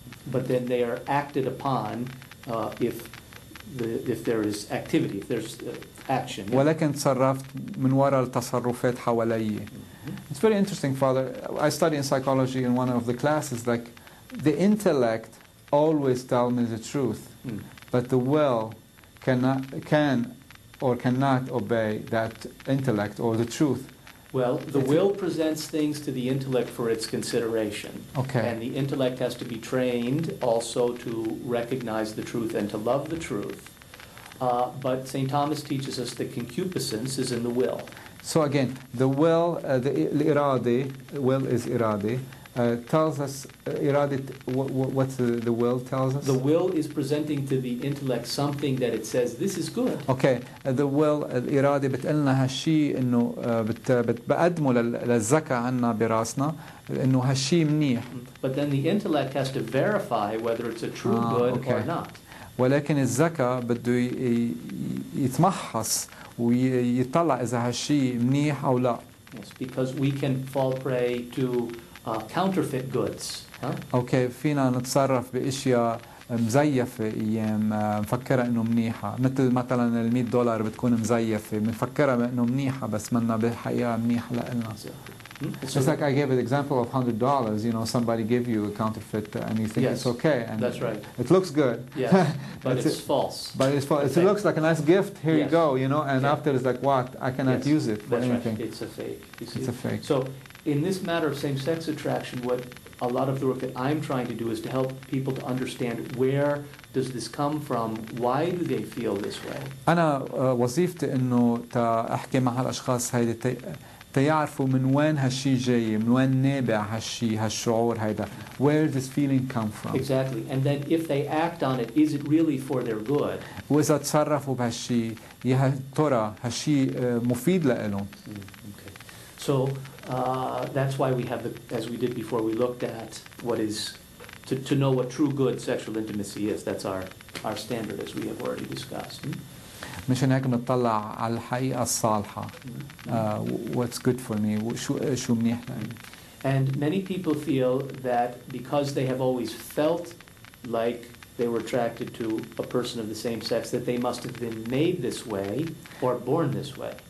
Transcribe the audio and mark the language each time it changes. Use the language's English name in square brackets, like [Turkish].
[English] But then they are acted upon if there is activity, if there's action. [Arabic] ولكن تصرفت من وراء التصرفات حوالي. [English] It's very interesting, Father. I study in psychology in one of the classes. Like the intellect always tells me the truth, but the will can or cannot obey that intellect or the truth. Well, the will presents things to the intellect for its consideration. Okay. And the intellect has to be trained also to recognize the truth and to love the truth. But St. Thomas teaches us that concupiscence is in the will. So again, the will, the irade, will is irade, tells us, what's the will tells us? The will is presenting to the intellect something that it says, this is good. Okay, the will, [Arabic] الإرادة بتقلنا هالشي إنه بقدمه للذكاء عنا براسنا إنه هالشي منيح. [English] But then the intellect has to verify whether it's a true good or not. [Arabic] ولكن الذكاء بده يتمحص ويطلع إذا هالشي منيح أو لا. [English] Yes, because we can fall prey to counterfeit goods. [Arabic] Okay, فينا نتصرف بأشياء مزيفة أيام مفكرة إنه منيحة، مثل مثلا $100 بتكون مزيفة، مفكرة إنه منيحة بس منا بالحقيقة منيحة لنا. [English] It's like I gave an example of $100. You know, somebody gave you a counterfeit, and you think it's okay, and that's right. It looks good. Yeah, but it's false. But it's false. It looks like a nice gift. Here you go. You know, and after it's like, what? I cannot use it for anything. Right. It's a fake. You see? It's a fake. So, in this matter of same-sex attraction, what a lot of the work that I'm trying to do is to help people to understand where does this come from, why do they feel this way. [Arabic] أنا وظيفتي إنه أحكي مع هالأشخاص هيدي تيعرفوا من وين هالشي جاي، من وين نابع هالشي هالشعور هيدا. [English] Where does this feeling come from? Exactly, and then if they act on it, is it really for their good? [Arabic] وإذا تصرفوا بهالشي يا ترى هالشي مفيد لإلهم. [English] Okay, so that's why we have as we did before, we looked at what is to know what true good sexual intimacy is. That's our standard, as we have already discussed. [Arabic] مشان هيك بنطلع على الحقيقة الصالحة. [English] What's good for me? [Arabic] شو منيح لي. [English] And many people feel that because they have always felt like they were attracted to a person of the same sex, that they must have been made this way or born this way.